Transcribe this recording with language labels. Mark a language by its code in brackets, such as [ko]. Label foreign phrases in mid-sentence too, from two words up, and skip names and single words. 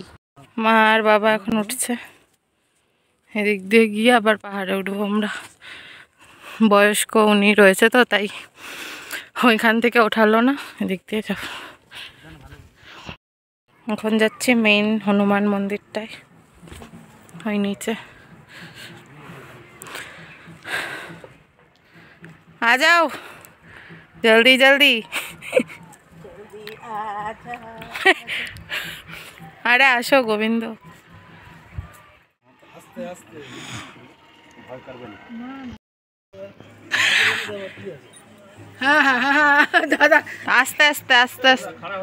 [bn] মা আর বাবা এখন উঠছে, এদিক দিয়ে গিয়ে আবার পাহাড়ে উঠবো আমরা। বয়স্ক উনি রয়েছে তো, তাই ওইখান থেকে ওঠালো না, এদিক দিয়ে যাব। এখন যাচ্ছি মেইন হনুমান মন্দিরটায়, ওই নিচে। [hi] आ जाओ जल्दी जल्दी। [bn] আরে আসো গোবিন্দ। হ্যাঁ হ্যাঁ হ্যাঁ দাদা আস্তে আস্তে আস্তে আস্তে।